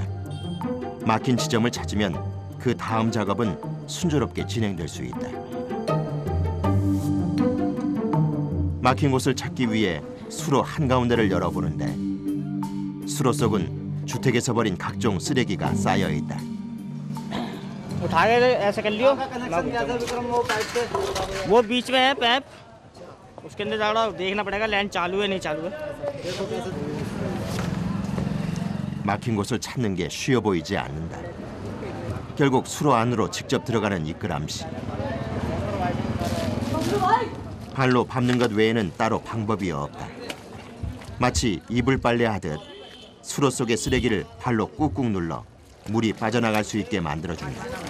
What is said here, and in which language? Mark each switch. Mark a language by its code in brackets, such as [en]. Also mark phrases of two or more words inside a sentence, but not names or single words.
[ko] 막힌 지점을 찾으면 그 다음 작업은 순조롭게 진행될 수 있다. 막힌 곳을 찾기 위해 수로 한가운데를 열어보는데 수로 속은 주택에서 버린 각종 쓰레기가 쌓여 있다. [hi] उठा के ऐसे कर लियो, वो बीच में है पैप, उसके अंदर जाड़ा देखना पड़ेगा लाइन चालू है नहीं चालू है। [ko] 막힌 곳을 찾는 게 쉬워 보이지 않는다. 결국 수로 안으로 직접 들어가는 이끄람 씨. 발로 밟는 것 외에는 따로 방법이 없다. 마치 이불 빨래하듯 수로 속의 쓰레기를 발로 꾹꾹 눌러 물이 빠져나갈 수 있게 만들어준다.